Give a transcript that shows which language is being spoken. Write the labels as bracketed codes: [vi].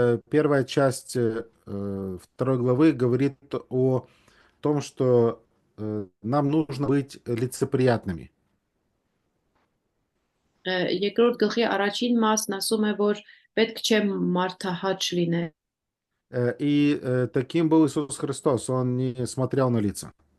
[ru] Первая часть второй главы говорит о том, что нам нужно быть лицеприятными. [hy] Երկրորդ գլխի առաջին մասն ասում է, որ պետք չէ մարդահաճ լինել։ [ru] И таким был Иисус Христос, он не смотрел на лица.